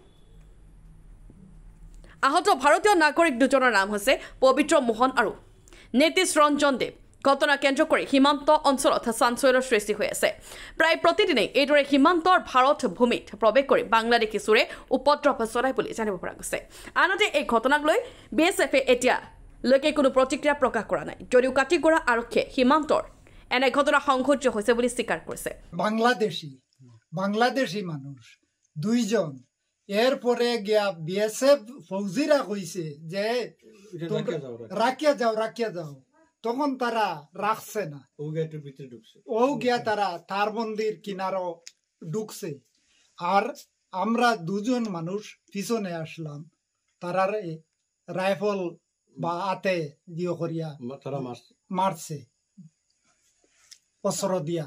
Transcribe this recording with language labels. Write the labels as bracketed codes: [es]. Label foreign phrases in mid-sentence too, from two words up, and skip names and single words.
[as] আহত ভাৰতীয় নাগৰিক দুজনৰ নাম হৈছে পবিত্ৰ মোহন আৰু নীতিশ ৰঞ্জন দেৱ ঘটনা কেন্দ্ৰ কৰি সীমান্ত অঞ্চলত চাঞ্চল্যৰ সৃষ্টি হৈ আছে প্ৰায় প্ৰতিদিনেই এইদৰে সীমান্তৰ ভাৰত ভূমিত প্ৰৱেশ কৰি বাংলাদেশী চোৰে উপদ্ৰৱ চলাই বুলি জানিব পৰা গৈছে আনহাতে এই ঘটনাক লৈ বিএছএফে এতিয়া লৈকে কোনো প্ৰতিক্ৰিয়া প্ৰকাশ কৰা নাই যদিও কাটিগড়া আৰক্ষীয়ে সীমান্তৰ এনে ঘটনা সংঘটিত হৈছে বুলি স্বীকাৰ কৰিছে [bn] বাংলাদেশী মানুষ দুইজন এরপরে গিয়া বিএসএফ ফৌজিরা কইছে যে রাখিয়া যাও তখন তারা রাখছে না ও গিয়া তারা তার মন্দির কিনারো ঢুকছে আর আমরা দুজন মানুষ পিছনে আসলাম তারার রাইফল বা আতে দিয়ে করিয়া মারছে অস্ত্র দিয়া